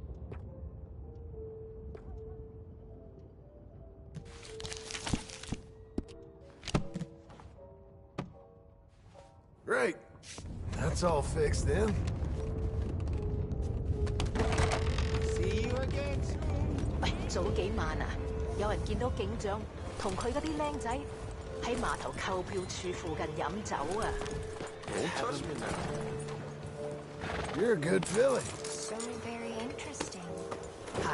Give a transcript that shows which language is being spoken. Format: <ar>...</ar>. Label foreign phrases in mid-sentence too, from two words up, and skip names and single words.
<en>Great. That's all fixed then. See you again.</en> <yue>喂，早幾晚啊，有人見到警長同佢嗰啲僆仔喺碼頭購票處附近飲酒啊。</yue> <en>Don't touch me now. You're a good filly. So very interesting. 嚇！</en>